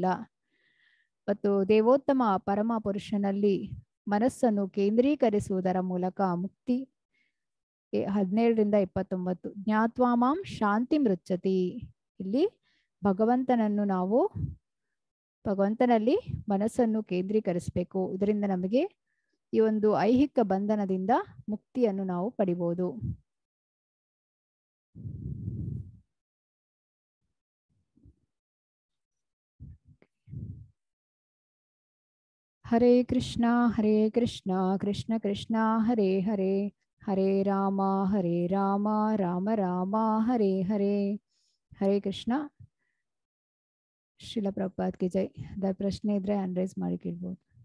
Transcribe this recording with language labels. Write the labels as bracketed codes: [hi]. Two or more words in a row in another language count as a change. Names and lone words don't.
[kn] ಮತ್ತು ದೇವೋತ್ತಮ ಪರಮ ಪುರುಷನಲ್ಲಿ ಮನಸ್ಸನ್ನು ಕೇಂದ್ರೀಕರಿಸುವುದರ ಮೂಲಕ ಮುಕ್ತಿ 17ರಿಂದ 29. [sa] ಜ್ಞಾತ್ವಾಮಾಂ ಶಾಂತಿ ಮೃಚ್ಛತಿ, [kn] ಇಲ್ಲಿ ಭಗವಂತನಲ್ಲಿ ಮನಸ್ಸನ್ನು ಕೇಂದ್ರೀಕರಿಸಬೇಕು. ಇದರಿಂದ ನಮಗೆ ಈ ಒಂದು ಐಹಿಕ ಬಂಧನದಿಂದ ಮುಕ್ತಿಯನ್ನು ನಾವು ಪಡಿಬಹುದು. [sa] ಹರೇ ಕೃಷ್ಣ ಕೃಷ್ಣ ಕೃಷ್ಣ ಹರೇ ಹರೇ, ಹರೇ ರಾಮ ರಾಮ ರಾಮ ಹರೇ ಹರೇ. ಹರೇ ಕೃಷ್ಣ. [hi] श्रील प्रभुपाद की जय. [kn] ಅದ ಪ್ರಶ್ನೆ ಇದ್ರೆ [en] hand raise [kn] ಮಾಡಿ ಕೇಳ್ಬೋದು.